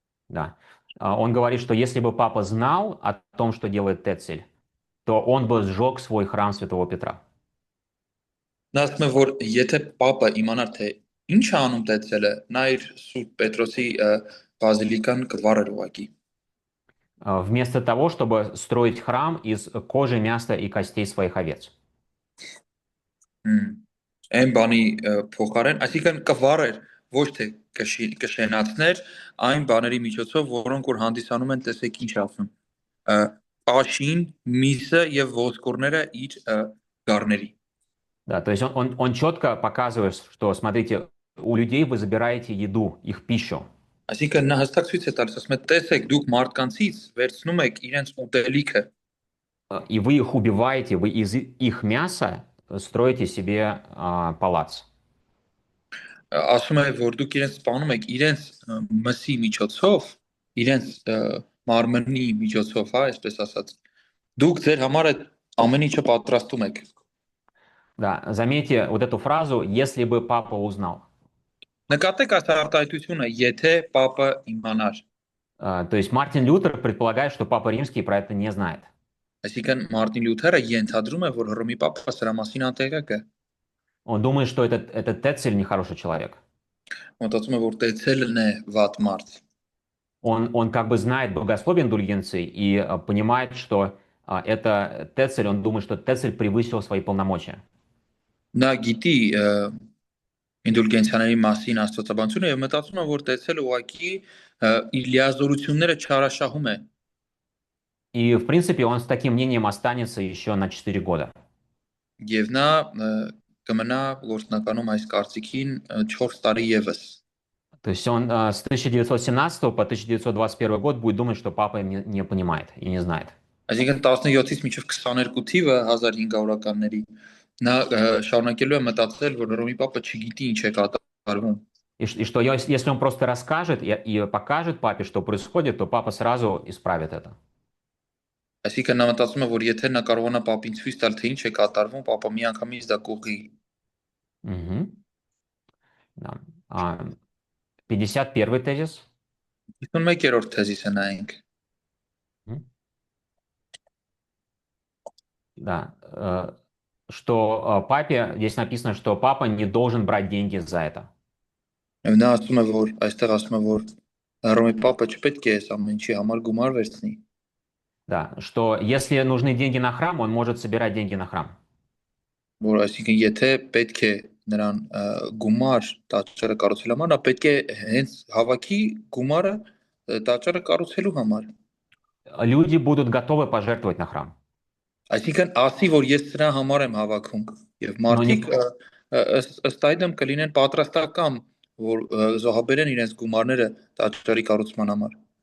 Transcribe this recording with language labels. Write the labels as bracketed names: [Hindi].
[Russian] Да. Он говорит, что если бы Папа знал о том, что делает Тецель, то он бы сжег свой храм Святого Петра. [Armenian] Նա ասում է, որ եթե Պապը իմանար, թե ինչ է անում Տեցելը, նա իր Սուրբ Պետրոսի բազիլիկան կվառեր ուղակի։ [Russian] Вместо того, чтобы строить храм из кожи, мяса и костей своих овец. [Armenian] Այն բանի փոխարեն, այսինքն կվառեր, ոչ թե կշենացներ այն բաների միջոցով, որոնք որ հանդիսանում են, տեսեք ինչ ասում։ Աշին, միսը եւ ոսկորները իր գառների։ [Russian] Да, то есть он четко показывает, что, смотрите, у людей вы забираете еду, их пищу. [Armenian] Այսինքն նա հստակ ցույց է տալիս, ասում է, տեսեք, դուք մարդկանցից վերցնում եք իրենց ուտելիքը։ [Russian] И вы их убиваете, вы из их мяса строите себе палац. [Armenian] Ասում է, որ դուք իրենց սպանում եք իրենց մսի միջոցով, իրենց մարմնի միջոցով, հա, այսպես ասած։ Դուք ձեր համար այդ ամեն ինչը պատրաստում եք։ [Russian] Да, заметьте вот эту фразу, если бы папа узнал. [Armenian] Նկատեք այս արտահայտությունը, եթե Պապը իմանար։ [Russian] То есть Мартин Лютер предполагает, что Папа Римский про это не знает. [Armenian] Այսինքն Մարտին Լյութերը ենթադրում է, որ Հռոմի Պապը սրա մասին անտեղյակ է։ [Russian] Он думает, что этот Тецель нехороший человек. [Armenian] Մտածում է, որ Տեցելն է վատ մարդ։ [Russian] Он как бы знает богословие индульгенции и понимает, что это Тецель, он думает, что Тецель превысил свои полномочия. [Armenian] Նա գիտի ինդուլգենցիաների մասին աստվածաբանությունը եւ մտածում է, որ Տեցելը ուղակի իր լիազորությունները չարաշահում է։ [Russian] И, в принципе, он с таким мнением останется еще на 4 года. [Armenian] Եվ նա կմնա գործնականում այս կարծիքին 4 տարի եւս։ [Russian] То есть он с 1917 по 1921 год будет думать, что папа не понимает и не знает. [Armenian] Այսինքն 17-ից մինչև 22 թիվը 1500-ականների նա շարունակելու է մտածել, որ Հռոմի Պապը չգիտի ինչ է կատարվում։ [Russian] И что если он просто расскажет и покажет папе, что происходит, то папа сразу исправит это. [Armenian] Այսինքն նա մտածում է, որ եթե նա կարողանա Պապին ցույց տալ, թե ինչ է կատարվում, Պապը միանգամից դա կողի։ [Russian] Угу. Да. 51-й тезис. [Armenian] 51-րդ թեզիսը նայենք։ [Russian] Да. Что папе, здесь написано, что папа не должен брать деньги за это. [Armenian] Նա ասում է, որ այստեղ ասում է, որ Հռոմի Պապը չպետք է այս ամեն ինչի համար գումար վերցնի։ [Russian] Да, что если нужны деньги на храм, он может собирать деньги на храм. [Armenian] Որ այսինքն եթե պետք է նրան գումար տաճարը կառուցելու համար, նա պետք է հենց հավաքի գումարը տաճարը կառուցելու համար։ [Russian] Люди будут готовы пожертвовать на храм. [Armenian] Այսինքն ասի, որ ես սրա համար եմ հավաքում եւ մարդիկ ըստ այդմ կլինեն պատրաստական, որ զոհաբերեն իրենց գումարները տաճարի կառուցման համար։